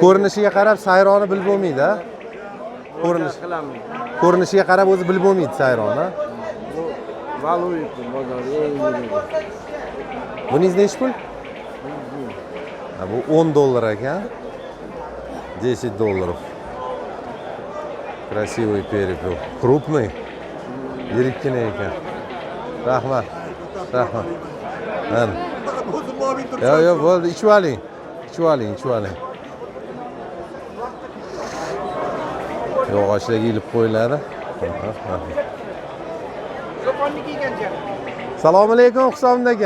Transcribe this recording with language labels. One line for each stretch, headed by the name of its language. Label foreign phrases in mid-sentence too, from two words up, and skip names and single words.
Uzbek: Ko'rinishiga qarab sayroni bilib bo'lmaydi, ha? Ko'rinishiga qarab o'zi bilib bo'lmaydi sayroni, ha? Bu valuit bozori eng yirik. Buningiz nech pul? Ha, bu 10 dollar ekan.
Russian: 10 dollarов. Красивый перепел. Крупный.
Uzbek: Yirikkina ekan. Rahmat. Mana. Yo, bo'ldi, ichib oling. Yog'ochlarga ilib qo'yiladi. Assalomu alaykum, Husomin aka.